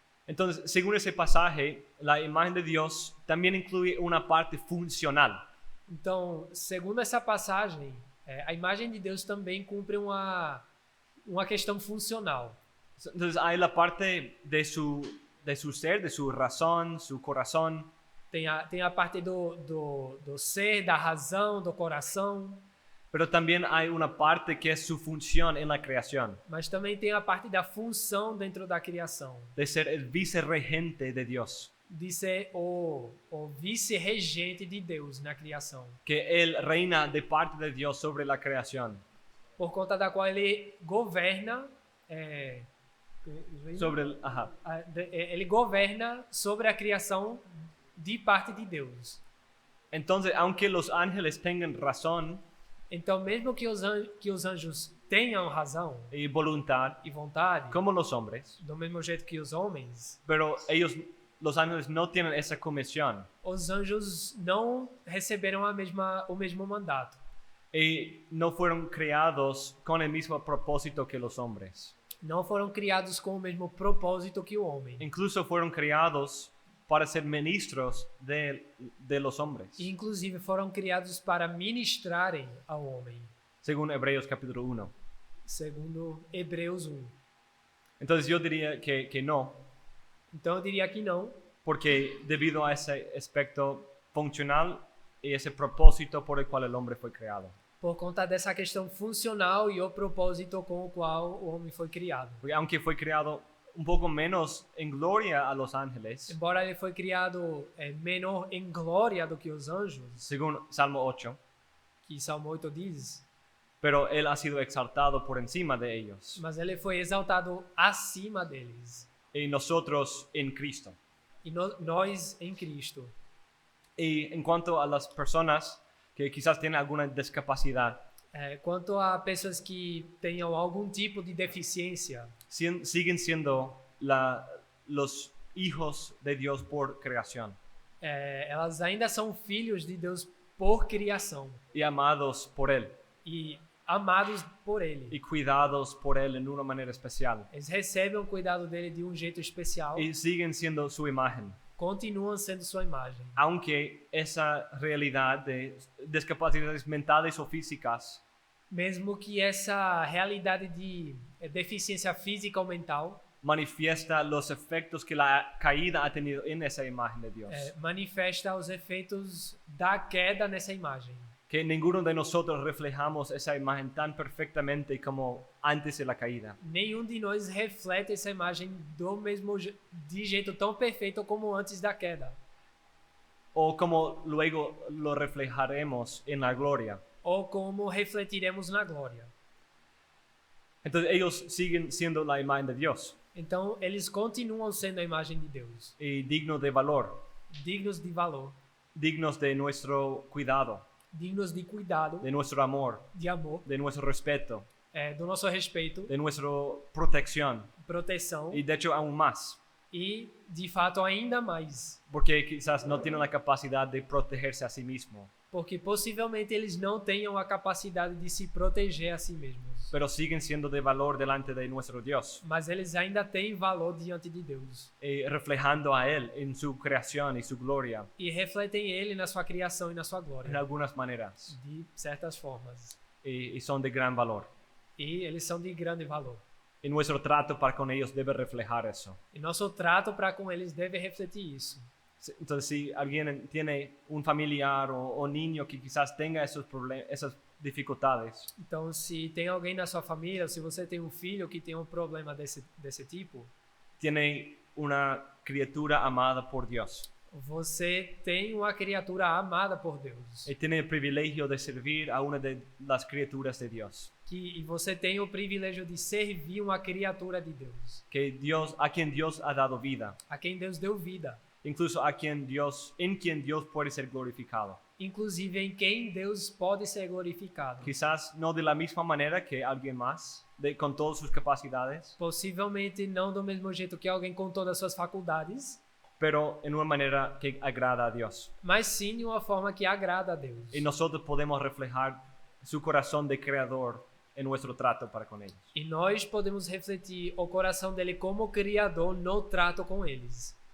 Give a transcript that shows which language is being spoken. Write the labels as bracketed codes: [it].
[es] Entonces, según ese pasaje, la imagen de Dios también incluye una parte funcional. [pt] Então, segundo essa passagem, a imagem de Deus também cumpre uma questão funcional. [es] Entonces, hay la parte de su ser, de su razón, su corazón, [pt] Tem a parte do ser, da razão, do coração, [es] pero también hay una parte que es su función en la creación, [pt] mas também tem a parte da função dentro da criação, [es] de ser el vicerregente de Dios, [pt] de ser o vice-regente de Deus na criação, [es] que Él reina de parte de Dios sobre la creación, [pt] por conta da qual ele governa, ele governa sobre a criação de parte de Deus. [es] Entonces, aunque los ángeles tengan razón [pt] Então, mesmo que os anjos tenham razão [es] y voluntad, [pt] e vontade, [es] como los hombres, [pt] do mesmo jeito que os homens, [es] pero los ángeles no tienen esa comisión [pt] os anjos não receberam o mesmo mandato. [es] y no fueron creados con el mismo propósito que los hombres. [pt] Não foram criados com o mesmo propósito que o homem. [es] Incluso fueron creados para ser ministros de los hombres, [pt] E, inclusive, foram criados para ministrarem ao homem, [es] según Hebreos capítulo 1. [pt] segundo Hebreus 1. [es] Entonces yo diría que no, [pt] Então, eu diria que não, [es] porque debido a ese aspecto funcional y ese propósito por el cual el hombre fue creado. [pt] por conta dessa questão funcional e o propósito com o qual o homem foi criado. [es] Porque aunque fue creado un poco menos en gloria a los ángeles, [pt] Embora ele foi criado menor em glória do que os anjos, [es] según Salmo 8, [pt] que Salmo 8 diz, [es] pero él ha sido exaltado por encima de ellos, [pt] mas ele foi exaltado acima deles. [es] y nosotros en Cristo. [pt] E nós em Cristo. [es] Y en cuanto a las personas que quizás tienen alguna discapacidad, [pt] Quanto a pessoas que tenham algum tipo de deficiência, [es] siguen siendo los hijos de Dios por creación [pt] elas ainda são filhos de Deus por criação [es] y amados por Él [pt] e amados por Ele. [es] y cuidados por Él en una manera especial [pt] Eles recebem o cuidado dele de um jeito especial [es] y siguen siendo su imagen. continúan siendo su imagen. aunque esa realidad de discapacidades mentales o físicas [pt] Mesmo que essa realidade de deficiência física ou mental [es] manifiesta los efectos que la caída ha tenido en esa imagen de Dios. [pt] manifesta os efeitos da queda nessa imagem. [es] Que ninguno de nosotros reflejamos esa imagen tan perfectamente como antes de la caída. [pt] Nenhum de nós reflete essa imagem de jeito tão perfeito como antes da queda. [es] O como luego lo reflejaremos en la gloria. [pt] Ou como refletiremos na glória. [es] Entonces ellos siguen siendo la imagen de Dios [pt] Então, eles continuam sendo a imagem de Deus, [es] y dignos de valor, [pt] dignos de valor, [es] dignos de nuestro cuidado, [pt] dignos de cuidado, [es] de nuestro amor, [pt] de amor, [es] de nuestro respeto, [pt] do nosso respeito, [es] de nuestra protección [pt] proteção [es] y de hecho aún más, [pt] e, de fato, ainda mais, [es] porque quizás no tienen la capacidad de protegerse a sí mismo, [pt] porque possivelmente eles não tenham a capacidade de se proteger a si mesmos, [es] pero siguen siendo de valor delante de nuestro Dios [pt] mas eles ainda têm valor diante de Deus [es] y reflejando a Él en su creación y su gloria [pt] e refletem Ele na sua criação e na sua [es] en [pt] glória, [es] algunas maneras [pt] de certas formas, [es] y son de gran valor. [pt] e eles são de grande valor. [es] Y nuestro trato para con ellos debe reflejar eso. [pt] E nosso trato para com eles deve refletir isso. [es] Entonces, si alguien tiene un familiar o niño que quizás tenga esos problemas, esas dificultades, [pt] Então, se tem alguém na sua família, ou se você tem um filho que tem um problema desse tipo, [es] tiene una criatura amada por Dios [pt] você tem uma criatura amada por Deus. [es] y tiene el privilegio de servir a una de las criaturas de Dios. [pt] E você tem o privilégio de servir uma criatura de Deus, [es] A quien Dios ha dado vida, [pt] a quem Deus deu vida, [es] incluso en quien Dios puede ser glorificado. [pt] inclusive em quem Deus pode ser glorificado. [es] Quizás no de la misma manera que alguien más, con todas sus capacidades, [pt] Possivelmente não do mesmo jeito que alguém com todas as suas faculdades, [es] pero en una manera que agrada a Dios. [pt] mas sim de uma forma que agrada a Deus. [es] Y nosotros podemos reflejar su corazón de creador en nuestro trato para con ellos. [pt] E nós podemos refletir o coração dele como criador no trato com eles.